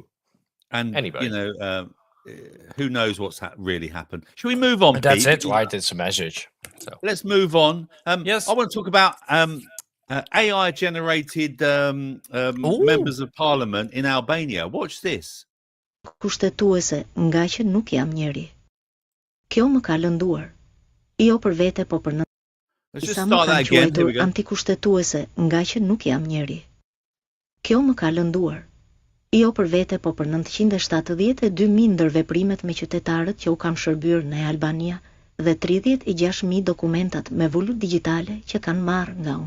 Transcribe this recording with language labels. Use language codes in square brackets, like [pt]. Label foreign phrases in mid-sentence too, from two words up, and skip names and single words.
[en] And anybody, who knows what's really happened? Should we move on? But that's Pete? it, right? It's a message. So let's move on. Yes, I want to talk about AI-generated members of parliament in Albania. Watch this. [sq] Kushtetuese nga që nuk jam njeri. Kjo më ka lënduar. Jo për vete, po për në. Isa më kanë quajtur antikushtetuese nga që nuk jam njeri. Kjo më ka lënduar. Jo për vete, po për 972.000 ndër veprimet me qytetarët që u kam shërbyer në Albania dhe 36.000 dokumentat me vulut digjitale që kanë marrë nga unë.